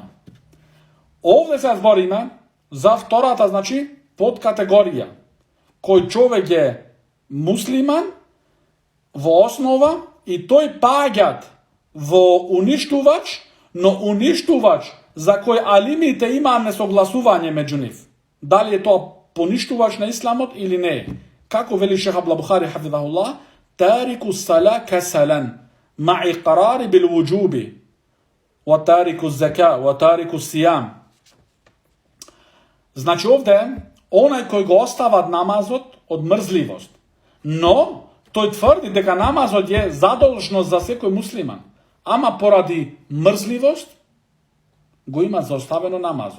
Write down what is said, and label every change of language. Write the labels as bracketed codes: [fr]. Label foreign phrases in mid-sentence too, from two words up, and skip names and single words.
[mk] Овде се збориме за втората, значи, подкатегорија, кој човек е муслиман во основа и тој паѓат во уништувач, но уништувач за кој алимите има несогласување меѓу нив. Дали е тоа поништувач на исламот или не е. Како вели [ar] Шех Абдул Бухари хафидахуллах, تارك الصلاة كسلا مع إقرار بالوجوب وتارك الزكاة وتارك الصيام. [mk] Значи овде онај кој го остава намазот од мрзливост, но тој тврди дека намазот е задолжност за секој муслиман, ама поради мрзливост го има заоставено намазот.